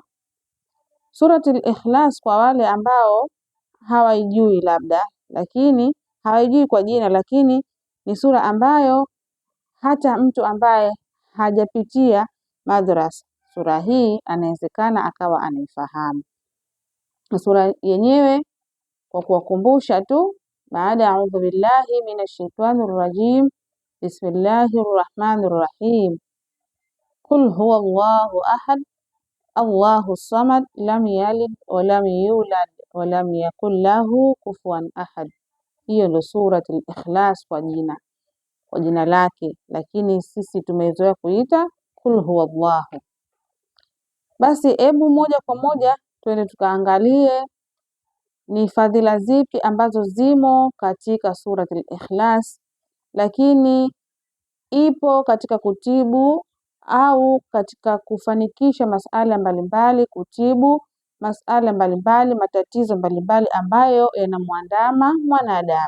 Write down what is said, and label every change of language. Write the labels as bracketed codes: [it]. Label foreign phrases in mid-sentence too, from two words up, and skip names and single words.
[sw] Suratul Ikhlas, kwa wale ambao hawaijui labda, lakini hawaijui kwa jina, lakini ni sura ambayo hata mtu ambaye hajapitia madrasa, sura hii anawezekana akawa anaifahamu. Sura yenyewe kwa kuwakumbusha tu, baada ya [ar] أعوذ بالله من الشيطان الرجيم، بسم الله الرحمن الرحيم، قل هو الله أحد، الله الصمد، لم يلد ولم يولد ولم يكن له كفوا أحد. [sw] Hiyo ndio Suratul Ikhlas kwa jina lake, lakini sisi tumezoea kuita [ar] قل هو الله. [sw] Basi hebu moja kwa moja twende tukaangalie ni fadhila zipi ambazo zimo katika Suratul Ikhlas, lakini ipo katika kutibu au katika kufanikisha masala mbalimbali, kutibu masala mbalimbali, matatizo mbalimbali ambayo yanamwandama mwanadamu.